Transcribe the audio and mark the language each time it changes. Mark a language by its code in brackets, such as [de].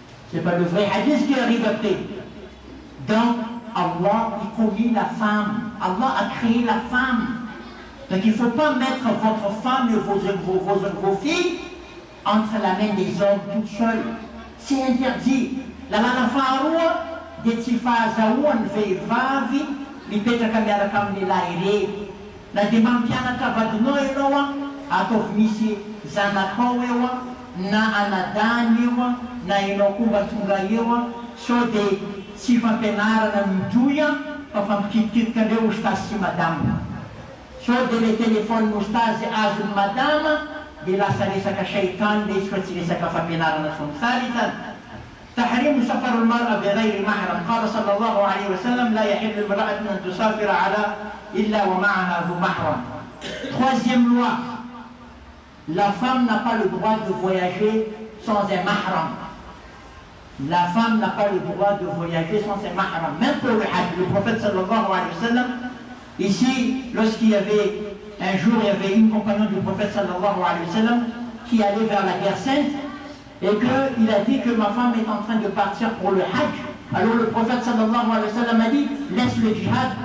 [fr] C'est pas le vrai hadith qui arrive après. Donc, Allah, il connaît la femme. Allah a créé la femme. Donc, il ne faut pas mettre votre femme et vos filles entre la main des hommes toutes seules. C'est interdit. [mg] La faharua dia tsy fahazahoa ny vehivavy mipetraka miaraka amin'ny lahy irery. Na dia mampianatra vadinao ianao ataovy misy zanakao eo na anadany eo na ianao koa mba tonga eo sao dia tsy fampianarana midoy fa fampikitikitiky andreo oustaz sy madame. Sao dia le téléphone oustaz azony madame dia lasa resaka shaitan le izy fa tsy resaka fampianarana son. [ar] ثالثا تحريم سفر المرأة بغير محرم. قال صلى الله عليه وسلم لا يحل امرأة أن تسافر إلا ومعها ذو محرم. [fr] Troisième loi, la femme n'a pas le droit de voyager sans un mahram. La femme n'a pas le droit de voyager sans un mahram. Même pour le hajj, le prophète [ar] sallallahu alayhi wa sallam, [fr] ici, lorsqu'il y avait un jour, il y avait une compagnon du prophète sallallahu alayhi wa sallam qui allait vers la guerre sainte et qu'il a dit que ma femme est en train de partir pour le hajj. Alors le prophète sallallahu alayhi wa sallam a dit, laisse le djihad,